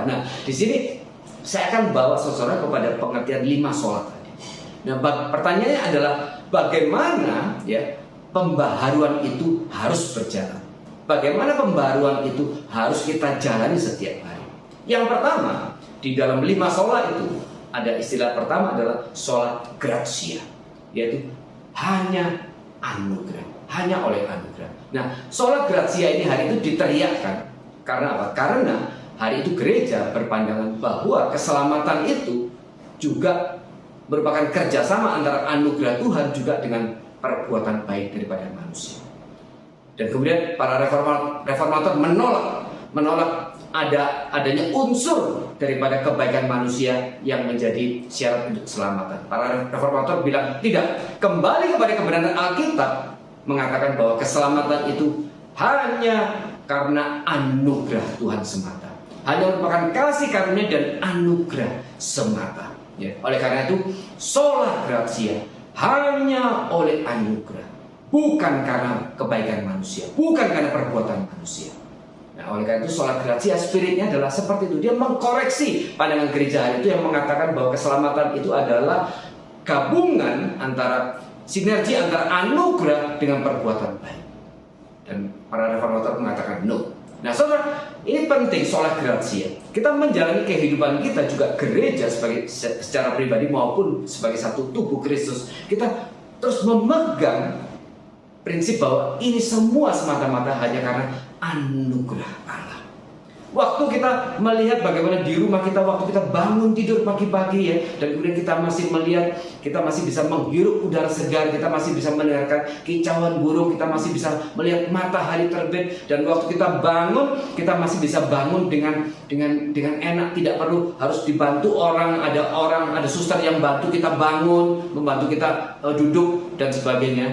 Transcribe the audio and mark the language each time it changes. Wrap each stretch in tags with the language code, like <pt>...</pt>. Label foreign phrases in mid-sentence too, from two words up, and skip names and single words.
<id>Nah, di sini saya akan bawa saudara kepada pengertian 5 sola tadi. Nah, pertanyaannya adalah bagaimana ya pembaharuan itu harus berjalan? Bagaimana pembaharuan itu harus kita jalani setiap hari? Yang pertama, di dalam 5 sola itu ada istilah pertama adalah</id> <la>sola gratia,</la> <id>yaitu hanya anugerah, hanya oleh anugerah. Nah,</id> <la>sola gratia</la> <id>ini hari itu diteriakkan karena apa? Karena hari itu gereja berpandangan bahwa keselamatan itu juga merupakan kerjasama antara anugerah Tuhan juga dengan perbuatan baik daripada manusia. Dan kemudian para reformator menolak adanya unsur daripada kebaikan manusia yang menjadi syarat untuk keselamatan. Para reformator bilang tidak, kembali kepada kebenaran Alkitab mengatakan bahwa keselamatan itu hanya karena anugerah Tuhan semata, hanya merupakan kasih karunia dan anugerah semata. Ya, oleh karena itu</id> <la>sola gratia,</la> <id>hanya oleh anugerah, bukan karena kebaikan manusia, bukan karena perbuatan manusia. Nah, oleh karena itu</id> <la>sola gratia</la> <id>spiritnya adalah seperti itu. Dia mengkoreksi pandangan gereja hari itu yang mengatakan bahwa keselamatan itu adalah gabungan antara sinergi antara anugerah dengan perbuatan baik. Dan para reformator mengatakan no. Nah, saudara, ini penting</id> <la>sola gratia.</la> <id>Kita menjalani kehidupan kita juga gereja secara pribadi maupun sebagai satu tubuh Kristus. Kita terus memegang prinsip bahwa ini semua semata-mata hanya karena anugerah Allah. Waktu kita melihat bagaimana di rumah kita, waktu kita bangun tidur pagi-pagi ya, dan kemudian kita masih melihat, kita masih bisa menghirup udara segar, kita masih bisa mendengarkan kicauan burung, kita masih bisa melihat matahari terbit, dan waktu kita bangun, kita masih bisa bangun dengan enak, tidak perlu harus dibantu orang, ada suster yang bantu kita bangun, membantu kita duduk dan sebagainya.</id>